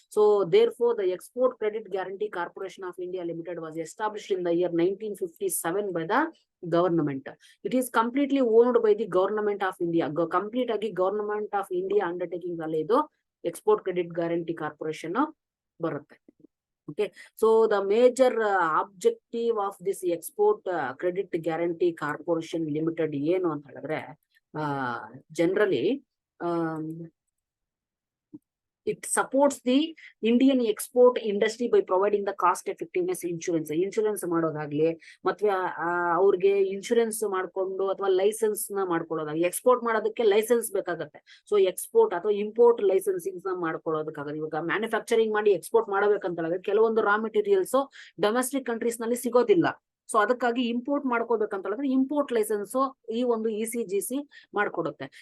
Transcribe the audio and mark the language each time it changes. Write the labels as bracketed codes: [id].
[en] So therefore the export credit guarantee corporation of India limited was established in the year 1957 by the government. It is completely owned by the government of India. [kn] Complete ಆಗಿ government of India undertaking ಅಲ್ಲಿ ಇದು export credit guarantee corporation ಬರುತ್ತೆ. [en] Okay, so the major objective of this Export Credit Guarantee Corporation Limited [kn] ಏನು ಅಂತ ಹೇಳಿದ್ರೆ [en] generally it supports the Indian export industry by providing the cost effectiveness [kn] insurance ಮಾಡೋದಾಗ್ಲಿ ಮತ್ತೆ ಅವ್ರಿಗೆ insurance ಮಾಡ್ಕೊಂಡು ಅಥವಾ ಲೈಸೆನ್ಸ್ ನ ಮಾಡ್ಕೊಳ್ಳೋದಾಗ್ಲಿ. ಎಕ್ಸ್ಪೋರ್ಟ್ ಮಾಡೋದಕ್ಕೆ ಲೈಸೆನ್ಸ್ ಬೇಕಾಗತ್ತೆ. ಸೊ ಎಕ್ಸ್ಪೋರ್ಟ್ ಅಥವಾ ಇಂಪೋರ್ಟ್ ಲೈಸೆನ್ಸಿಂಗ್ ನ ಮಾಡ್ಕೊಳ್ಳೋದಕ್ಕಾಗತ್ತೆ. ಇವಾಗ ಮ್ಯಾನುಫ್ಯಾಕ್ಚರಿಂಗ್ ಮಾಡಿ ಎಕ್ಸ್ಪೋರ್ಟ್ ಮಾಡಬೇಕಂತ ಹೇಳಿದ್ರೆ ಕೆಲವೊಂದು ರಾ ಮೆಟೀರಿಯಲ್ಸ್ ಡೊಮೆಸ್ಟಿಕ್ ಕಂಟ್ರೀಸ್ ನಲ್ಲಿ ಸಿಗೋದಿಲ್ಲ. ಸೊ ಅದಕ್ಕಾಗಿ ಇಂಪೋರ್ಟ್ ಮಾಡ್ಕೋಬೇಕಂತ ಹೇಳಿದ್ರೆ ಇಂಪೋರ್ಟ್ ಲೈಸೆನ್ಸ್ ಈ ಒಂದು ECGC ಮಾಡ್ಕೊಡುತ್ತೆ.